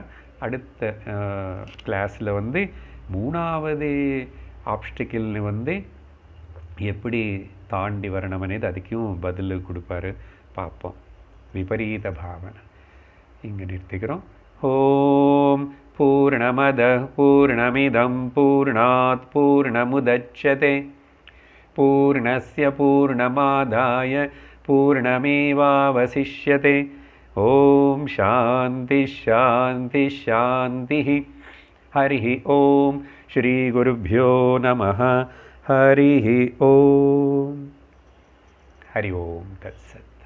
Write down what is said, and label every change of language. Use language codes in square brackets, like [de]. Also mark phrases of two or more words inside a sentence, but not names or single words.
[ta] அடுத்த கிளாஸில் மூணாவது ஆப்ஸ்டிக்கிள்னு எப்படி தாண்டி வரணும் అనేది அதுக்கும் பதில் கொடுப்பாரு. பார்ப்போம். விபரீத பாவனை இங்கே நிறுத்திக்கிறோம். [sa] ॐ पूर्णमदः पूर्णमिदं पूर्णात् पूर्णमुदच्यते पूर्णस्य पूर्णमादाय पूर्णमेवावशिष्यते. ॐ शान्ति शान्ति शान्ति. हरि ॐ। श्री गुरुभ्यो नमः. हरि ॐ। हरि ॐ तत्सत्.